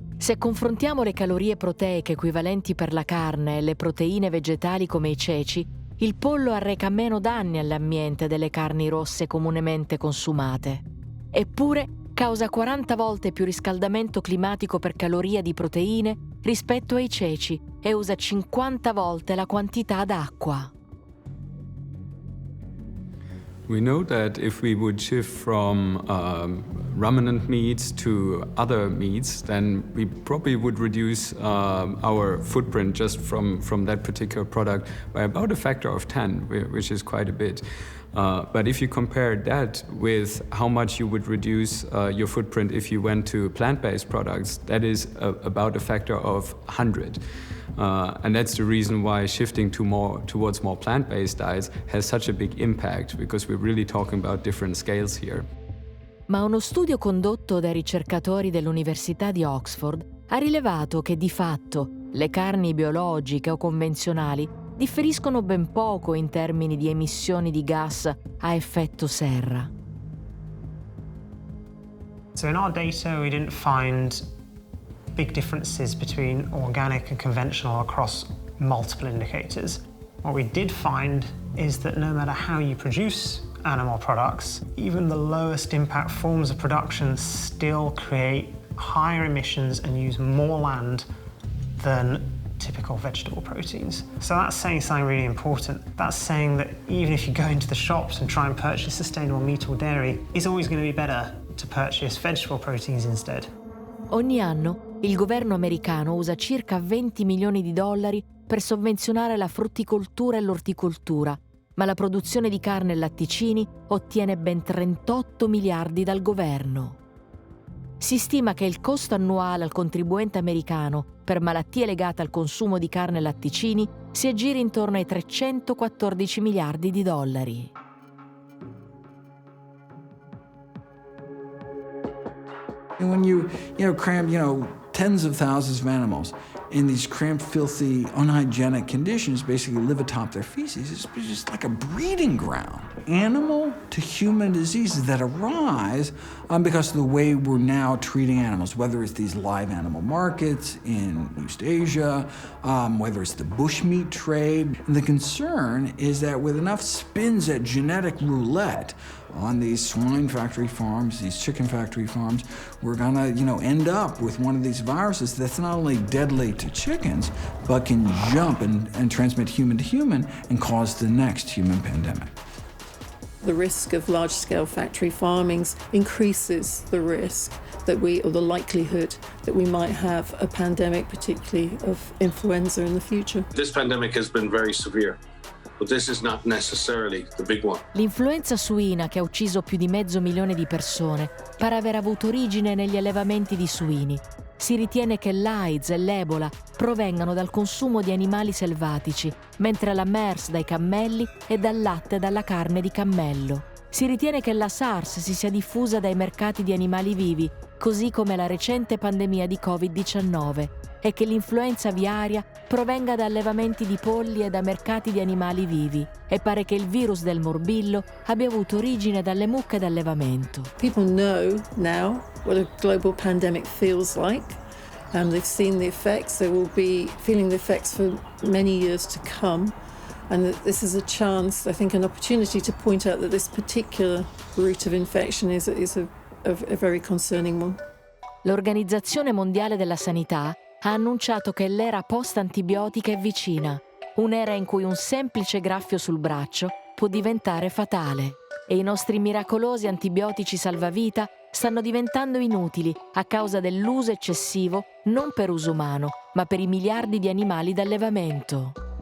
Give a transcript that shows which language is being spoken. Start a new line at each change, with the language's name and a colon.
Italian: Se confrontiamo le calorie proteiche equivalenti per la carne e le proteine vegetali come i ceci, il pollo arreca meno danni all'ambiente delle carni rosse comunemente consumate. Eppure causa 40 volte più riscaldamento climatico per caloria di proteine rispetto ai ceci e usa 50 volte la quantità d'acqua.
English: We know that if we would shift from ruminant meats to other meats, then we probably would reduce our footprint just from that particular product by about a factor of 10, which is quite a bit. But if you compare that with how much you would reduce your footprint if you went to plant-based products, that is about a factor of 100. And that's the reason why shifting towards more plant-based diets has such a big impact, because we're really talking about different scales here.
Italian: Ma uno studio condotto dai ricercatori dell'Università di Oxford ha rilevato che di fatto le carni biologiche o convenzionali differiscono ben poco in termini di emissioni di gas a effetto serra.
English: So in our data we didn't find big differences between organic and conventional across multiple indicators. What we did find is that no matter how you produce animal products, even the lowest impact forms of production still create higher emissions and use more land than typical vegetable proteins. So that's saying something really important. That's saying that even if you go into the shops and try and purchase sustainable meat or dairy, it's always going to be better to purchase vegetable proteins instead.
Italian: Ogni anno il governo americano usa circa 20 milioni di dollari per sovvenzionare la frutticoltura e l'orticoltura, ma la produzione di carne e latticini ottiene ben 38 miliardi dal governo. Si stima che il costo annuale al contribuente americano per malattie legate al consumo di carne e latticini si aggiri intorno ai 314 miliardi di dollari.
English: When you cram, tens of thousands of animals in these cramped, filthy, unhygienic conditions, basically live atop their feces, it's just like a breeding ground. Animal to human diseases that arise because of the way we're now treating animals, whether it's these live animal markets in East Asia, whether it's the bushmeat trade. And the concern is that with enough spins at genetic roulette on these swine factory farms, these chicken factory farms, we're gonna, end up with one of these viruses that's not only deadly to chickens, but can jump and transmit human to human and cause the next human pandemic. The risk of large-scale factory farmings increases the risk or the likelihood that we might have a pandemic, particularly of influenza in the future. This pandemic has been very severe. But this is not necessarily the big one.
Italian: L'influenza suina, che ha ucciso più di 500.000 di persone, pare aver avuto origine negli allevamenti di suini. Si ritiene che l'AIDS e l'Ebola provengano dal consumo di animali selvatici, mentre la MERS dai cammelli e dal latte e dalla carne di cammello. Si ritiene che la SARS si sia diffusa dai mercati di animali vivi, così come la recente pandemia di Covid-19, e che l'influenza aviaria provenga da allevamenti di polli e da mercati di animali vivi, e pare che il virus del morbillo abbia avuto origine dalle mucche d'allevamento.
English: People know now what a global pandemic feels like. They've seen the effects. They will be feeling the effects for many years to come. And this is a chance, I think, an opportunity to point out that this particular route of infection is a very concerning one.
Italian: L'Organizzazione Mondiale della Sanità ha annunciato che l'era post-antibiotica è vicina, un'era in cui un semplice graffio sul braccio può diventare fatale. E i nostri miracolosi antibiotici salvavita stanno diventando inutili a causa dell'uso eccessivo non per uso umano, ma per i miliardi di animali d'allevamento.